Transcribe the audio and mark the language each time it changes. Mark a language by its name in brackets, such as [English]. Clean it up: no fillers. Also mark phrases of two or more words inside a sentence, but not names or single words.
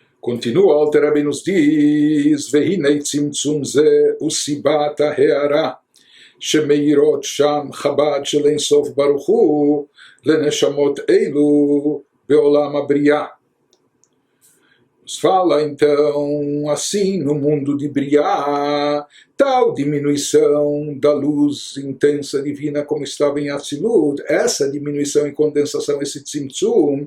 [Portuguese] Continua, o Alter Rebbe nos diz, [Hebrew] והנה צמצום זה וסיבת הארה, שמאירות שם חב"ד של אין סוף ברוך הוא, לנשמות אלו בעולם הבריאה. [Portuguese] Nos fala então, assim, no mundo de Briá, tal diminuição da luz intensa divina como estava em Atzilut, essa diminuição e condensação, esse tzimtzum,